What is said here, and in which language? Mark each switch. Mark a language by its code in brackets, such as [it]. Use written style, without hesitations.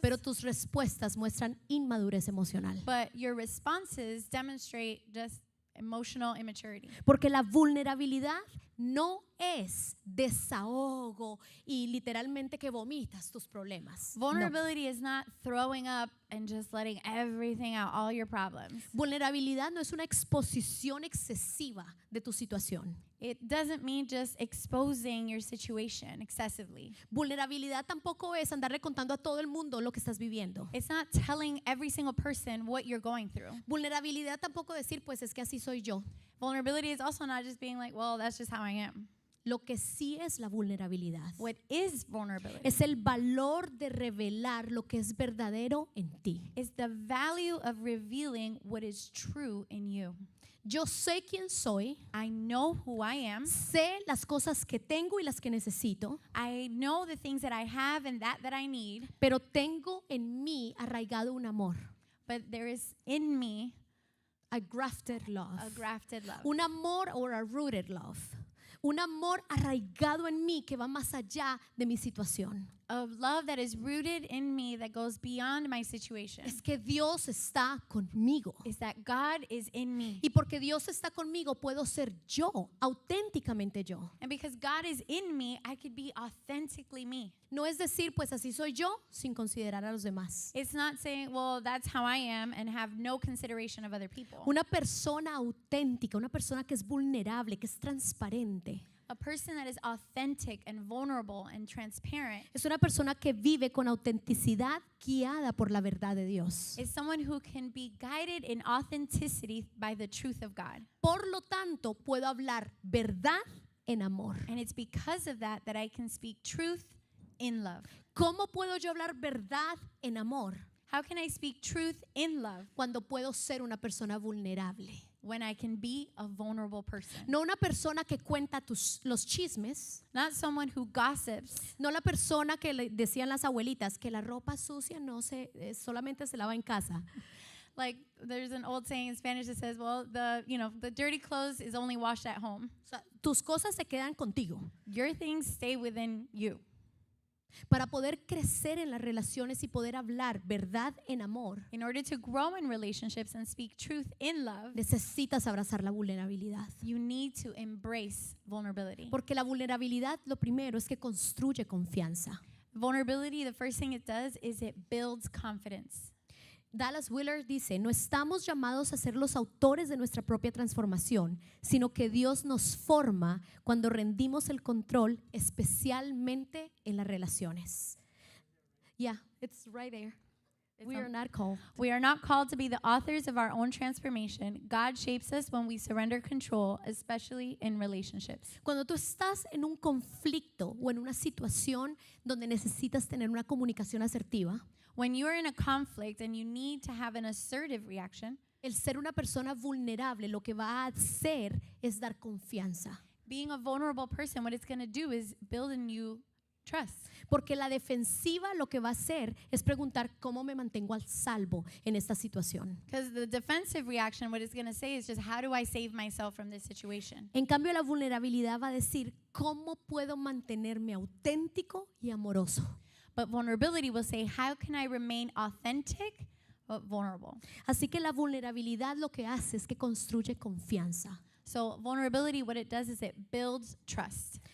[es] pero tus respuestas muestran inmadurez emocional. [en] But your responses demonstrate just emotional immaturity. [es] Porque la vulnerabilidad no es desahogo y literalmente que vomitas tus problemas. [en] No. Vulnerability is not throwing up and just letting everything out, all your problems. [es] Vulnerabilidad no es una exposición excesiva de tu situación. [en] It doesn't mean just exposing your situation excessively. [es] Vulnerabilidad tampoco es andarle contando a todo el mundo lo que estás viviendo. [en] It's not telling every single person what you're going through. [es] Vulnerabilidad tampoco decir, pues es que así soy yo. [en] Vulnerability is also not just being like, well, that's just how I am. [es] Lo que sí es la vulnerabilidad [en] What is vulnerability? [es] es el valor de revelar lo que es verdadero en ti. [en] It's the value of revealing what is true in you. [es] Yo sé quién soy, [en] I know who I am. [es] sé las cosas que tengo y las que necesito, [en] I know the things that I have and that I need, [es] pero tengo en mí arraigado un amor, [en] but there is in me a grafted love, a grafted love. [es] un amor [en] or a rooted love, [es] un amor arraigado en mí que va más allá de mi situación. [en] Of love that is rooted in me that goes beyond my situation. [es] Es que Dios está conmigo. [en] Is that God is in me. [es] Y porque Dios está conmigo, puedo ser yo, auténticamente yo. [en] And because God is in me, I could be authentically me. [es] No es decir, pues así soy yo, sin considerar a los demás. [en] It's not saying, well, that's how I am and have no consideration of other people. [es] Una persona auténtica, una persona que es vulnerable, que es transparente. [en] A person that is authentic and vulnerable and transparent [es] Es una persona que vive con autenticidad guiada por la verdad de Dios. [en] is someone who can be guided in authenticity by the truth of God. [es] Por lo tanto, puedo hablar verdad en amor. [en] And it's because of that that I can speak truth in love. [es] ¿Cómo puedo yo hablar verdad en amor? [en] How can I speak truth in love [es] Cuando puedo ser una persona vulnerable. [en] when I can be a vulnerable person? [es] No una persona que cuenta los chismes, [en] Not someone who gossips, [es] no la persona que le decían las abuelitas que la ropa sucia no solamente se lava en casa. [en] like there's an old saying in Spanish that says, well, the dirty clothes is only washed at home. [es] O sea, tus cosas se quedan contigo. [en] Your things stay within you. [es] Para poder crecer en las relaciones y poder hablar verdad en amor, [en] In order to grow in relationships and speak truth in love, [es] necesitas abrazar la vulnerabilidad. [en] you need to embrace vulnerability. [es] Porque la vulnerabilidad, lo primero, es que construye confianza. [en] Vulnerability, the first thing it does is it builds confidence. [es] Dallas Willard dice, no estamos llamados a ser los autores de nuestra propia transformación, sino que Dios nos forma cuando rendimos el control, especialmente en las relaciones. [en] Yeah, it's right there. We are not called. We are not called to be the authors of our own transformation. God shapes us when we surrender control, especially in relationships. [es] Cuando tú estás en un conflicto o en una situación donde necesitas tener una comunicación asertiva, [en] When you are in a conflict and you need to have an assertive reaction, [es] el ser una persona vulnerable lo que va a hacer es dar confianza. [en] being a vulnerable person, what it's going to do is build in you trust. [es] Porque la defensiva lo que va a hacer es preguntar cómo me mantengo al salvo en esta situación. [en] Because the defensive reaction, what it's going to say is just, how do I save myself from this situation? [es] En cambio, la vulnerabilidad va a decir cómo puedo mantenerme auténtico y amoroso. [en] But vulnerability will say, how can I remain authentic but vulnerable? [es] Así que la vulnerabilidad lo que hace es que construye confianza. [en] So vulnerability, what it does is it builds trust.